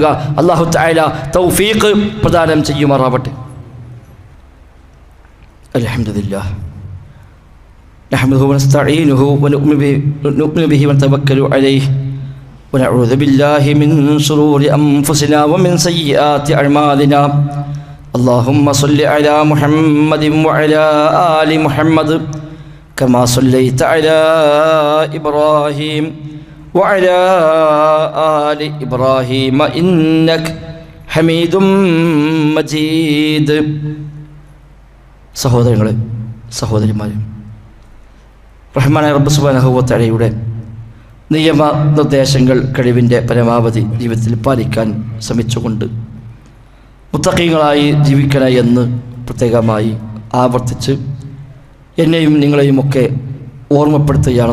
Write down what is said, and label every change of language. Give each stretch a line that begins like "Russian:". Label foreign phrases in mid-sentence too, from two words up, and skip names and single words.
Arabic: الله تعالى
Malayalam: തൗഫീഖ് പ്രദാനം ചെയ്യുമാറാവട്ടെ.
Arabic: الحمد لله نحمده ونستعينه ونؤمن به ونتوكل عليه ونعوذ بالله من شرور أنفسنا ومن سيئات أعمالنا. اللهم صل على محمد وعلى آل محمد كما صليت على إبراهيم وعلى آل إبراهيم إنك حميد مجيد.
Malayalam: സഹോദരങ്ങളെ, സഹോദരിമാരെ, റഹ്മാനായ റബ്ബ്
Arabic: سبحانه وتعالى
Malayalam: നിയമ നിർദ്ദേശങ്ങൾ കഴിവിൻ്റെ പരമാവധി ജീവിതത്തിൽ പാലിക്കാൻ ശ്രമിച്ചുകൊണ്ട് മുത്തഖീങ്ങളായി ജീവിക്കണേ എന്ന് പ്രത്യേകമായി ആവർത്തിച്ച് എന്നെയും നിങ്ങളെയുമൊക്കെ ഓർമ്മപ്പെടുത്തുകയാണ്.